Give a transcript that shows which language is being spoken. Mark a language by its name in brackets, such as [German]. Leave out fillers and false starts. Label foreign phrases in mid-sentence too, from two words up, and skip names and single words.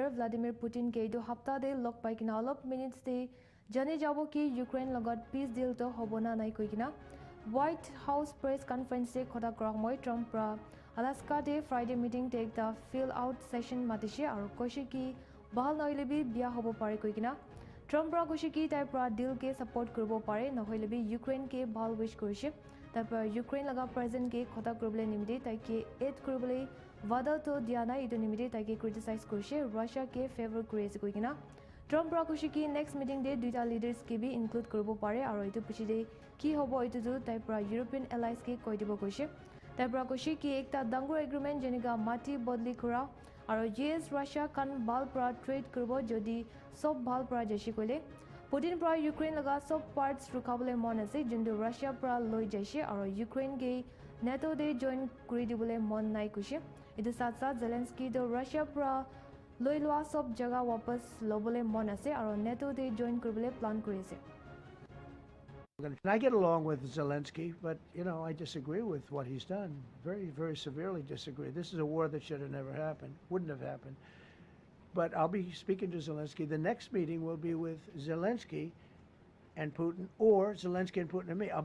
[Naga Pidgin] Vladimir Putin ke etu hafta de log pai kina olop minutes de jane jabo ki Ukraine logot [English] peace deal [Naga Pidgin] to hobona nai koi kina White House press conference se khoda kora moi Trump pra Alaska de Friday meeting te ekta [English] fill out session [Naga Pidgin] matishe aro koshi ki bahal noile bi bia hobo pare koi kina Trump pra koshi ki tai pra deal ke support koribo pare nohoile bi Ukraine ke bahal wish korise tarpor Ukraine laga president ke khoda koribole nimite tai ke aid koribole Vada to Diana etu nimite taike criticize korise Russia ke favor koriase koi kina Trump pra koshi ki [English] next meeting [Naga Pidgin] de duita leaders ke bi include koribo pare aro etu pichi de ki hobo etu to tai pra [English] European allies [Naga Pidgin] ke koi dibo koise tai pra koshi ki ekta dangor agreement jeniga mati bodli kora aro US Russia kan bal pra trade koribo jodi sob bal pra jashi koile Putin pra Ukraine laga sob parts rukhabole mon ase jindu Russia pra loi jaise aro Ukraine ge NATO de join kuri dibole mon nai koise etu sat Zelensky to Russia pra loi loa sob jaga wapas lobole mon ase aro NATO de join koribole plan korise [English] And I get along with Zelensky, but I disagree with what he's done. Very, very severely disagree. This is a war that should have never happened, wouldn't have happened. But I'll be speaking to Zelensky. The next meeting will be with Zelensky and Putin, or Zelensky and Putin and me.